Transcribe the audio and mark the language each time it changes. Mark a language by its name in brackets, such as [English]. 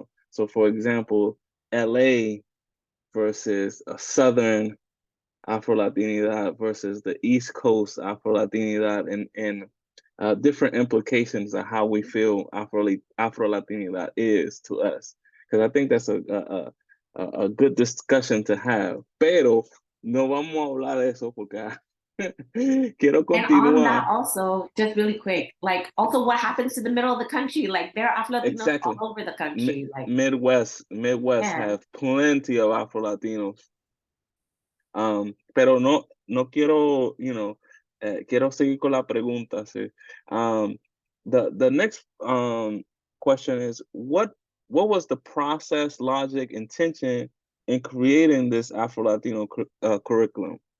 [English] So for example, LA versus a Southern Afro-Latinidad versus the East Coast Afro-Latinidad, and different implications of how we feel Afro-Latinidad is to us. Because I think that's a good discussion to have. [Spanish] Pero no vamos a hablar de eso porque quiero continuar. [English] And on that also, just really quick, like also what happens to the middle of the country? Like there are Afro-Latinos exactly. all over the country. Like Midwest have plenty of Afro-Latinos. [Spanish] Pero no quiero, quiero seguir con la pregunta. Sí. [English] The next question is, what was the process, logic, intention in creating this Afro-Latino curriculum?